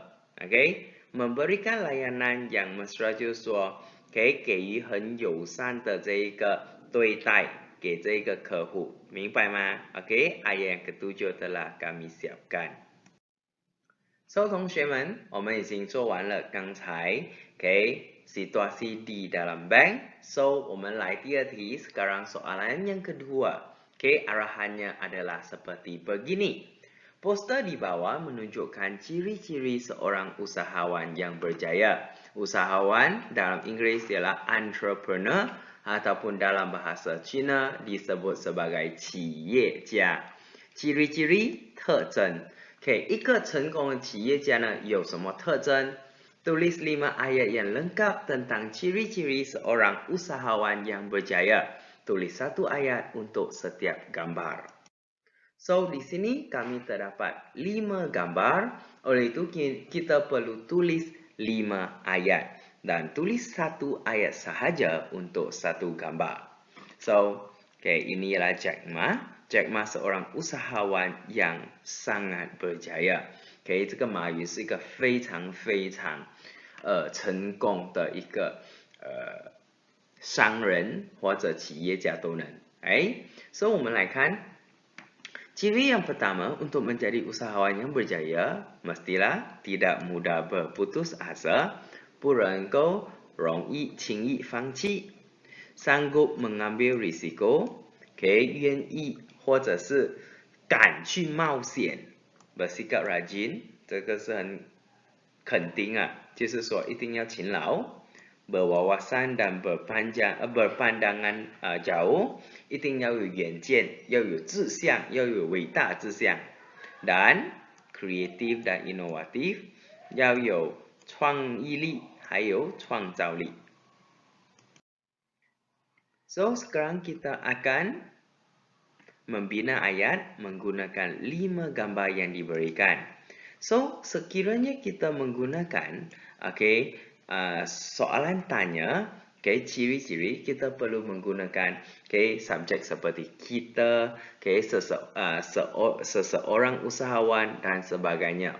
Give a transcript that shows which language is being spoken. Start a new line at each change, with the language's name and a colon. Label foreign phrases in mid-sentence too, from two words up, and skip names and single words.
Malay: Memberikan layanan yang mesra
Chinese: 就是说给予很友善的这一个对待给这一个客户，明白吗？
Malay: ayat yang ke-7 telah kami siapkan.
Chinese: So, 同学们，我们已经做完了刚才
Malay: situasi di dalam bank.
Chinese: So, 我们来第二题.
Malay: Sekarang soalan yang kedua. Arahannya adalah seperti begini. Poster di bawah menunjukkan ciri-ciri seorang usahawan yang berjaya. Usahawan dalam Inggris ialah entrepreneur ataupun dalam bahasa Cina disebut sebagai 企业家. Ciri-ciri 特征.
Chinese: 一个成功的企业家呢有什么特征？
Malay: Tulis 5 ayat yang lengkap tentang ciri-ciri seorang usahawan yang berjaya. Tulis 1 ayat untuk setiap gambar. So, di sini kami terdapat 5 gambar. Oleh itu, kita perlu tulis 5 ayat. Dan tulis 1 ayat sahaja untuk 1 gambar. So, ini ialah Jack Ma. Jack Ma seorang usahawan yang sangat berjaya.
Chinese: 这个马云是一个非常非常成功的一个商人或者企业家都能。所以我们来看
Malay: Ciri yang pertama untuk menjadi usahawan yang berjaya, mestilah tidak mudah berputus asa,
Chinese: 不能够容易轻易放弃，
Malay: sanggup mengambil risiko，
Chinese: 愿意或者是敢去冒险，
Malay: bersikap rajin，
Chinese: 这个是很肯定啊，就是说一定要勤劳。
Malay: berwawasan dan berpandangan jauh，
Chinese: 一定要有远见，要有志向，要有伟大志向。
Malay: dan creative dan inovatif，
Chinese: 要有创意力，还有创造力。
Malay: So, sekarang kita akan membina ayat menggunakan 5 gambar yang diberikan. So, sekiranya kita menggunakan soalan tanya, ciri-ciri, kita perlu menggunakan subjek seperti kita, seseorang usahawan dan sebagainya.